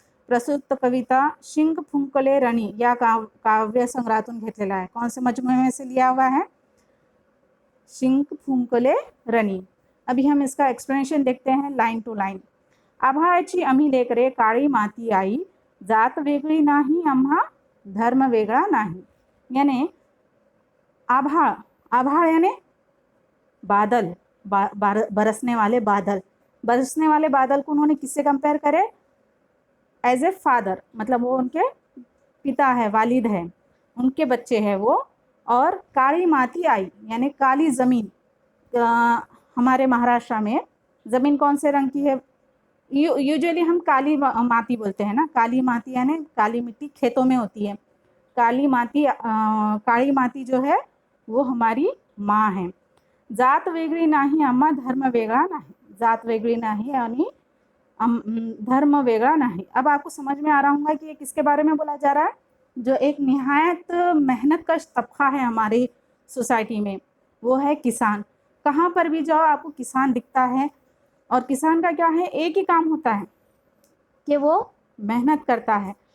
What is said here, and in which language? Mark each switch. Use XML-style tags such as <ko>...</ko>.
<mr>प्रस्तुत कविता शिंक फुंकले रणी या काव्य संग्रहातून घेतलेला आहे।</mr> <hi>कौन से मजमूए में से लिया हुआ है? शिंक फुंकले रणी। अभी हम इसका एक्सप्लेनेशन देखते हैं</hi> <en>Line to line.</en> <mr>आभाळाची आम्ही लेकरे, काळी माती आई, जात वेगळी नाही आम्हा, धर्म वेगळा नाही।</mr> <hi>यानी आभाळ यानी बादल, बरसने वाले बादल को उन्होंने किससे कंपेयर करे?</hi> <en>as a father,</en> <hi>मतलब वो उनके पिता है, वालिद है, उनके बच्चे हैं वो। और काली माती आई यानी काली ज़मीन। हमारे महाराष्ट्र में ज़मीन कौन से रंग की है? यूजुअली हम काली माती बोलते हैं ना। काली माती यानी काली मिट्टी खेतों में होती है। काली माती जो है वो हमारी माँ है।</hi> <mr>जात वेगळी नाही आम्हा, धर्म वेगळा नाही। जात वेगळी नाही यानी धर्म वेगळा नहीं।</mr> <hi>अब आपको समझ में आ रहा होगा कि ये किसके बारे में बोला जा रहा है? जो एक निहायत मेहनत कश तबका है हमारी सोसाइटी में, वो है किसान। कहाँ पर भी जाओ आपको किसान दिखता है। और किसान का क्या है? एक ही काम होता है कि वो मेहनत करता है।</hi>